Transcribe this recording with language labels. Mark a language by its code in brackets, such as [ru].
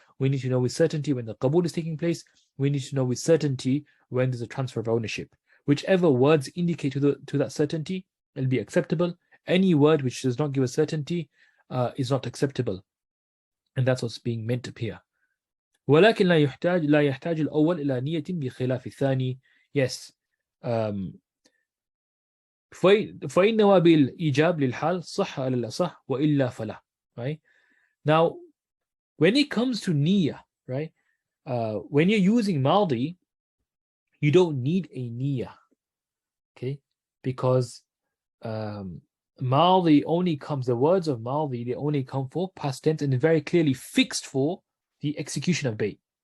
[en] We need to know with certainty when the qabul is taking place. We need to know with certainty when there's a transfer of ownership. Whichever words indicate to that certainty, it'll be acceptable. Any word which does not give a certainty is not acceptable. And that's what's being meant up here. [ar] ولكن لا يحتاج الأول إلى نية بخلاف الثاني. [en] Yes. [ar] فإن نوابل إيجاب للحال صح على الأصح وإلا فلا. [en] Right? Now, when it comes to niyyah, right? When you're using maldi, you don't need a niyyah. Okay? Because maldi only comes, the words of maldi, they only come for past tense and very clearly fixed for the execution of bay.